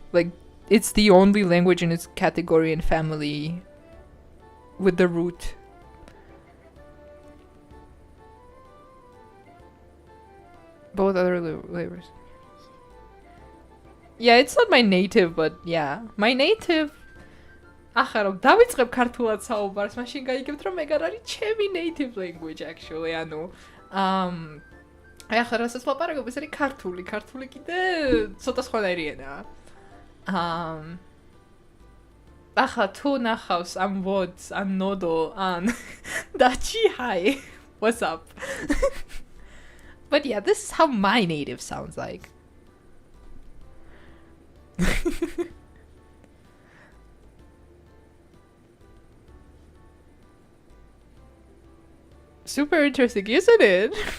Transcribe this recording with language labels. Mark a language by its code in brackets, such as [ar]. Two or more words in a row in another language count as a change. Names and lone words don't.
[en] Like, it's the only language in its category and family with the root. Both other flavors. Yeah, it's not my native, but yeah. My native... [ka] ახლა რომ დავიწყებ ქართულად საუბარს, მაშინ გაიგებთ რომ ეგ არ არის ჩემი [en] native language actually, [ka] ანუ აი ახლა რასაც ვაპარაკობ, ეს არის ქართული. ქართული კიდე ცოტა სხვადასხვაერი ენაა. ახლა თუ ნახავს ამ words, ან ნოდო, ან დაჩი, [en] hi, what's up? But yeah, this is how my native sounds like. Super interesting, isn't it?